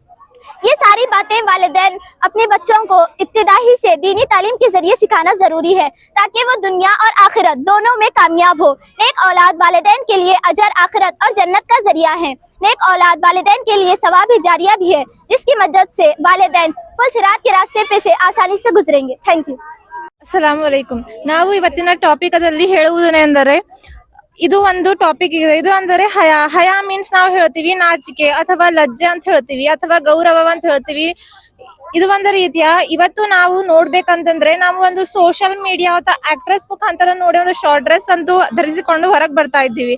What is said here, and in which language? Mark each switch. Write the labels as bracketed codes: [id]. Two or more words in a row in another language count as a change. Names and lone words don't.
[ur] یہ ساری باتیں والدین اپنے بچوں کو ابتدائی سے دینی تعلیم کے ذریعے سکھانا ضروری ہے، تاکہ وہ دنیا اور آخرت دونوں میں کامیاب ہو. نیک اولاد والدین کے لیے اجر، آخرت اور جنت کا ذریعہ ہے. نیک اولاد والدین کے لیے ثواب جاریہ بھی ہے، جس کی مدد سے والدین پل صراط کے راستے پہ سے آسانی سے گزریں گے. [en] thank you. [ar] السلام عليكم. [kn] ನಾವು ಇವತ್ತಿನ ಟಾಪಿಕದಲ್ಲಿ ಹೇಳುವುದೇನೆಂದರೆ, ಇದು ಒಂದು ಟಾಪಿಕ್ ಇದೆ. ಇದು ಅಂದರೆ ಹಯಾ ಮೀನ್ಸ್ ನಾವು ಹೇಳ್ತೀವಿ ನಾಚಿಕೆ ಅಥವಾ ಲಜ್ಜೆ ಅಂತ ಹೇಳ್ತೀವಿ, ಅಥವಾ ಗೌರವ ಅಂತ ಹೇಳ್ತೀವಿ. ಇದು ಒಂದು ರೀತಿಯ, ಇವತ್ತು ನಾವು ನೋಡ್ಬೇಕಂತಂದ್ರೆ ನಾವು ಒಂದು [en] social media [kn] ಅಥವಾ ಆಕ್ಟ್ರೆಸ್ ಮುಖಾಂತರ ನೋಡಿ ಒಂದು [en] short dress [kn] ಅಂತೂ ಧರಿಸಿಕೊಂಡು ಹೊರಗೆ ಬರ್ತಾ ಇದ್ದೀವಿ.